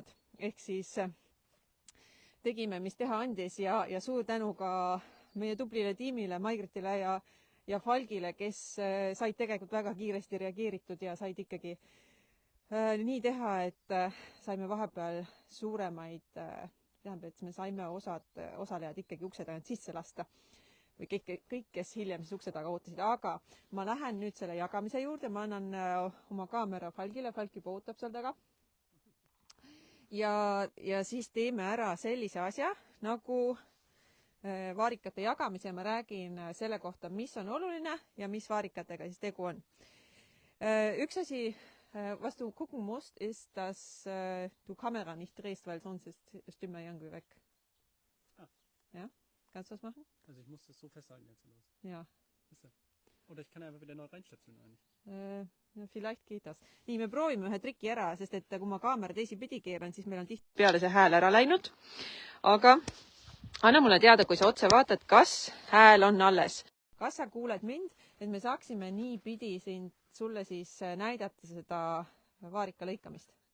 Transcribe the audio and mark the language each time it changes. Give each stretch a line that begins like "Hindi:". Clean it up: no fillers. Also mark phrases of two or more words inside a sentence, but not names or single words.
Estonian: Ehk siis tegime, mis teha andis ja suur tänu ka meie tublile tiimile, Maigritile ja Falgile, kes said tegelikult väga kiiresti reageeritud ja said ikkagi nii teha, et saime vahepeal suuremaid tähendab, et me saime osalejad ikkagi ukse tagant sisse lasta või kõik, kes hiljem siis ukse taga ootasid, aga ma lähen nüüd selle jagamise juurde, ma annan oma kaamera Falgile, Falk juba ootab seal taga ja siis teeme ära sellise asja nagu vaarikate jagamise ja ma räägin selle kohta, mis on oluline ja mis vaarikatega siis tegu on. Üks asi,
German: was du gucken musst, ist, dass du Kamera nicht drehst, weil sonst ist die Stimme irgendwie weg. Ah. Ja? Kannst du das machen? Also ich muss das so festhalten jetzt los. Ja. Oder ich kann einfach wieder neu reinstöpseln eigentlich. Ja, vielleicht geht das.
Estonian: Nii, me proovime ühe triki ära, sest et kui ma kaamera teisipidi keeran, siis meil on tihtipeale see hääl ära läinud. Aga anna mulle teada, kui sa otse vaatad, kas hääl on alles. Kas sa kuuled mind, et me saaksime nii pidi sulle siis näidata seda vaarika lõikamist.